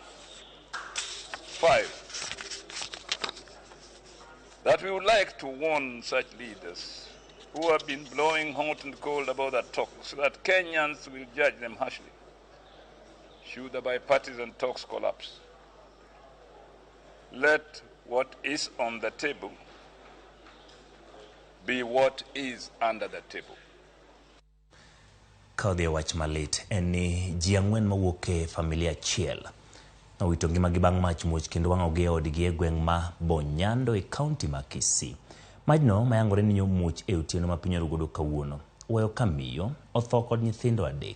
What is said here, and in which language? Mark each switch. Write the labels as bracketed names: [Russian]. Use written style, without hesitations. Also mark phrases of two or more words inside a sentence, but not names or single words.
[English] 5, that we would like to warn such leaders who have been blowing hot and cold about the talks that Kenyans will judge them harshly should the bipartisan talks collapse. Let what is on the table be what is under the table. [Luo (Kenya and Tanzania)] Kaudhi wach malit en ni ji 4 mawuok e familia achiel nowito ngimagi bang' mach muoch kendo wang'ogi e odgi e gweng' ma Bonyando e kaunti ma Kisii. Majno mayangore ni muoch e otieno ma piny orugodo kawuono weyo ka miyo otho kod nyithindo 3.